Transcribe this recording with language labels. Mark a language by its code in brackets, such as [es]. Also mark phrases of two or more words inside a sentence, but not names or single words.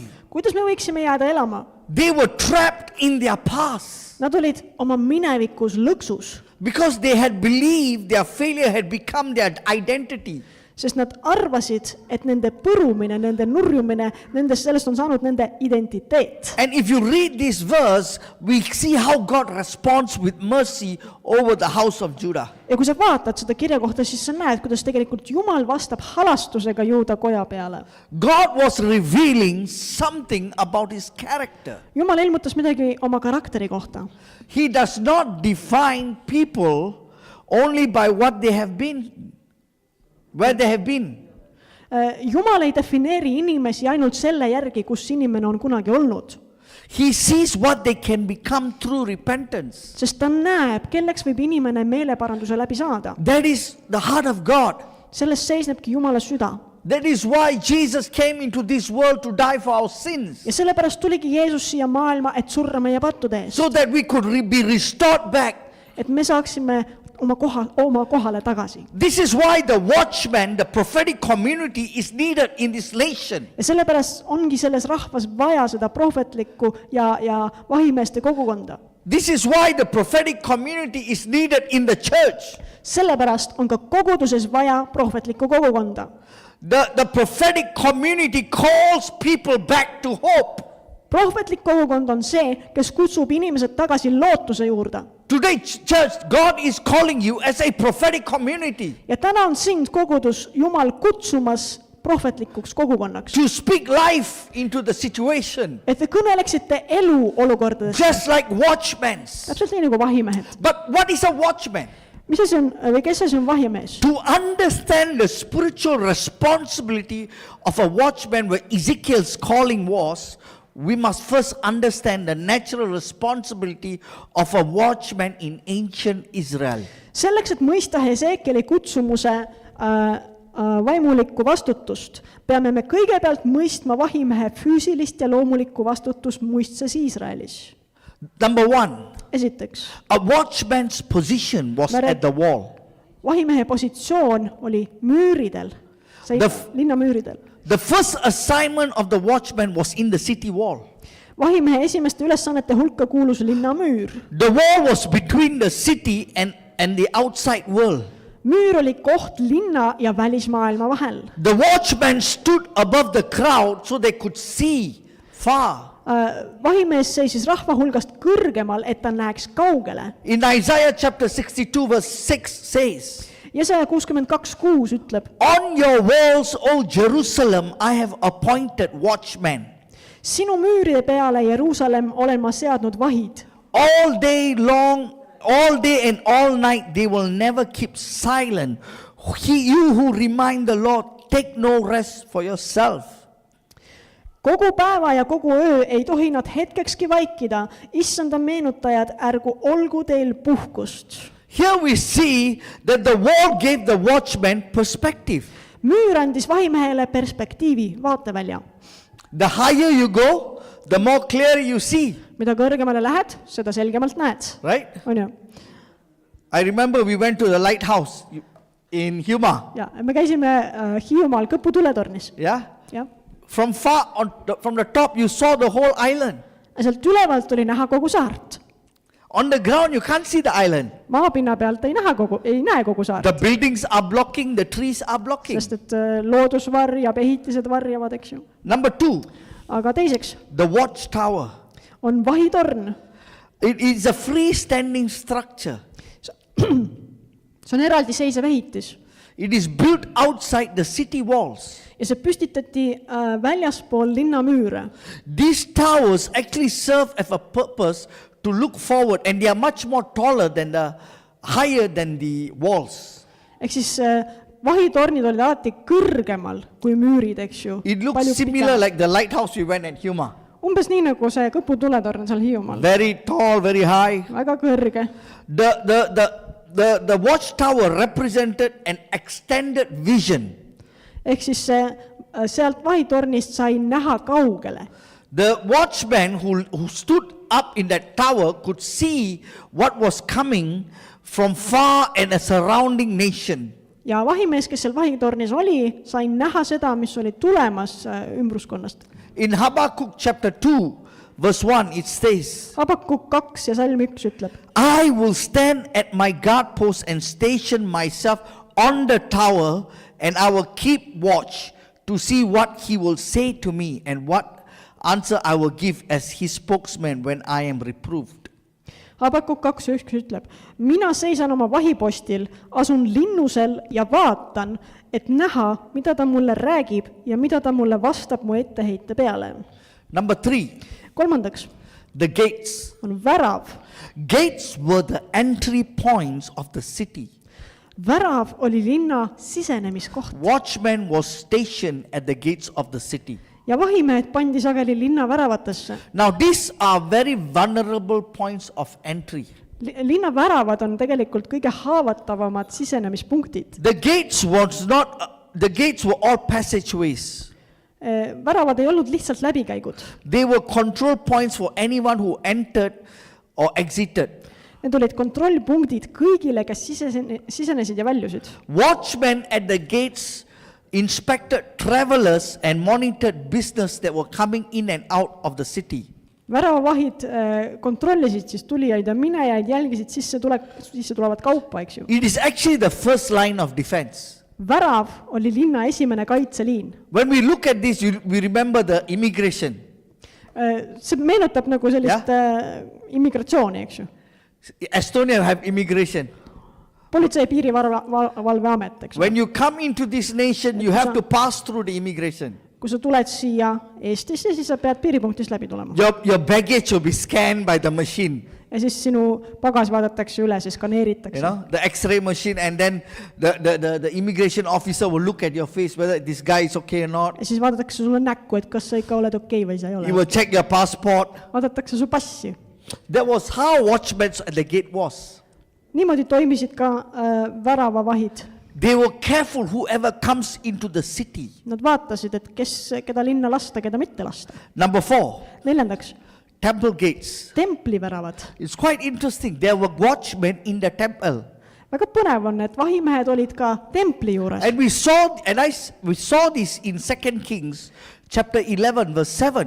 [et] Kuidas me võiksime jääda elama? [en] They were trapped in their past. [et] Nad olid oma minevikus lõksus. [en] Because they had believed their failure had become their identity. [et] Sest nad arvasid, et nende põrumine, nende nurjumine, sellest on saanud nende identiteet. [en] And if you read this verse, we see how God responds with mercy over the house of Judah. [et] Ja kui sa vaatad seda kirja kohta, siis sa näed, kuidas tegelikult Jumal vastab halastusega Juuda koja peale. [en] God was revealing something about his character. [et] Jumal ilmutas midagi oma karakteri kohta. [en] He does not define people only by what they have been, where they have been. [et] Jumal ei defineeri inimesi ainult selle järgi, kus inimene on kunagi olnud. [en] He sees what they can become through repentance. [et] Sest ta näeb, kelleks võib inimene meeleparanduse läbi saada. [en] That is the heart of God. [et] Sellest seisnebki Jumala süda. [en] That is why Jesus came into this world to die for our sins. [et] Ja sellepärast tuligi Jeesus siia maailma, et surra meie pattude eest. [en] So that we could be restored back. [et] Et me saaksime oma kohale tagasi. [en] This is why the watchman, the prophetic community is needed in this nation. [et] Ja sellepärast ongi selles rahvas vaja seda prohvetlikku ja vahimeeste kogukonda. [en] This is why the prophetic community is needed in the church. [et] Sellepärast on ka koguduses vaja prohvetlikku kogukonda. [en] The prophetic community calls people back to hope. [et] Prohvetlik kogukond on see, kes kutsub inimesed tagasi lootuse juurde. [en] Today, church, God is calling you as a prophetic community. [et] Ja täna on sind kogudus Jumal kutsumas prohvetlikuks kogukonnaks. [en] To speak life into the situation. [et] Et te kõneleksite elu olukordadest. [en] Just like watchmen. [et] Täpselt nii nagu vahimehed. [en] But what is a watchman? [et] Mis asi on, või kes asi on vahimees? [en] To understand the spiritual responsibility of a watchman where Ezekiel's calling was, we must first understand the natural responsibility of a watchman in ancient Israel. [et] Selleks, et mõista Hesekieli kutsumuse vaimulikku vastutust, peame me kõigepealt mõistma vahimehe füüsilist ja loomulikku vastutust muistses Iisraelis. [en] Number one, [et] Esiteks, [en] a watchman's position was at the wall. [et] vahimehe positsioon oli müüridel, linna müüridel. [en] The first assignment of the watchman was in the city wall. [et] Vahimehe esimeste ülesannete hulka kuulus linna müür. [en] The wall was between the city and the outside world. [et] Müür oli koht linna ja välismaailma vahel. [en] The watchman stood above the crowd so they could see far. [et] Vahimees seisis rahva hulgast kõrgemal, et ta näeks kaugele. [en] In Isaiah chapter 62 verse 6 says, [et] Jesaja 62:6 ütleb, [en] on your walls, O Jerusalem, I have appointed watchmen. [et] sinu müüride peale, Jeruusalemm, olen ma seadnud vahid. [en] All day long, all day and all night, they will never keep silent. You who remind the Lord, take no rest for yourself. [et] Kogu päeva ja kogu öö ei tohi nad hetkekski vaikida. Issanda meenutajad, ärgu olgu teil puhkust. [en] Here we see that the wall gave the watchman perspective. [et] Müür andis vahimehele perspektiivi, vaatevälja. [en] The higher you go, the more clear you see. [et] Mida kõrgemale lähed, seda selgemalt näed. [en] Right? [et] On ju? [en] I remember we went to the lighthouse in Hiiumaa. [et] Ja, me käisime Hiiumaal Kõpu tuletornis. [en] Yeah? [et] Ja. [en] From far from the top, you saw the whole island. [et] Sealt ülevalt oli näha kogu saart. [en] On the ground, you can't see the island. [et] Maapinna pealt ei näe kogu saart. [en] The buildings are blocking, the trees are blocking. [et] Sest et loodus varjab, ehitised varjavad, eks ju. [en] Number 2, [et] Aga teiseks [en] the watchtower. [et] on vahitorn. [en] It is a freestanding structure. [et] See on eraldiseisev ehitis. [en] It is built outside the city walls. [et] Ja see püstitati väljaspool linna müüre. [en] These towers actually serve as a purpose to look forward, and they are much more taller than higher than the walls. [et] Ehk siis vahitornid olid alati kõrgemal kui müürid, eks ju. [en] It looks similar like the lighthouse we went at Hiiumaa. [et] Umbes nii nagu see Kõpu tuletorn seal Hiiumaal. [en] Very tall, very high. [et] Väga kõrge. [en] The watchtower represented an extended vision. [et] Ehk siis sealt vahitornist sai näha kaugele. [en] The watchman who stood up in that tower could see what was coming from far and a surrounding nation. [et] Ja vahimees, kes seal vahitornis oli, sai näha seda, mis oli tulemas ümbruskonnast. [en] In Habakkuk chapter 2 verse 1 it says, [et] Habakuk 2 ja salm 1 ütleb, [en] I will stand at my guard post and station myself on the tower, and I will keep watch to see what he will say to me and what answer I will give as his spokesman when I am reproved. [et] Habakuk 2:1 ütleb, mina seisan oma vahipostil, asun linnusel ja vaatan, et näha, mida ta mulle räägib ja mida ta mulle vastab mu etteheite peale. [en] Number 3, [et] Kolmandaks [en] the gates. [et] on värav. [en] Gates were the entry points of the city. [et] Värav oli linna sisenemiskoht [en] Watchmen was stationed at the gates of the city. [et] ja vahimehed pandi sageli linna väravatesse. [en] Now these are very vulnerable points of entry. [et] Linna väravad on tegelikult kõige haavatavamad sisenemispunktid. [en] The gates were all passageways. [et] Väravad ei olnud lihtsalt läbikäigud. [en] They were control points for anyone who entered or exited. [et] Need olid kontrollpunktid kõigile, kes sisenesid ja väljusid. [en] Watchmen at the gates inspected travelers and monitored business that were coming in and out of the city. [et] Väravavahid kontrollisid siis tulijaid ja minejaid, jälgisid sisse tulevat kaupa, eks ju. [en] It is actually the first line of defense. [et] Värav oli linna esimene kaitseliin. [en] When we look at this, we remember the immigration. [et] See meenutab nagu sellist immigratsiooni, eks ju. [en] Estonia have immigration. [et] Politsei- ja piirivalveamet, eks ju. [en] When you come into this nation, you have to pass through the immigration. [et] Kui sa tuled siia Eestisse, siis sa pead piiripunktist läbi tulema. [en] Your baggage will be scanned by the machine. [et] Ja siis sinu pagas vaadatakse üle, siis skaneeritakse. [en] You know, the X-ray machine, and then the immigration officer will look at your face whether this guy is okay or not. [et] Ja siis vaadatakse sulle näkku, et kas sa ikka oled okei või sa ei [en] He [et] ole. [en] will check your passport. [et] Vaadatakse su passi. [en] That was how watchmen at the gate was. [et] Niimoodi toimisid ka väravavahid. [en] They were careful whoever comes into the city. [et] Nad vaatasid, et keda linna lasta, keda mitte lasta. [en] Number 4, [et] Neljandaks, [en] temple gates. [et] templiväravad. [en] It's quite interesting. There were watchmen in the temple. [et] väga põnev on, et vahimehed olid ka templi juures. [en] And we saw this in 2 Kings chapter 11 verse 7.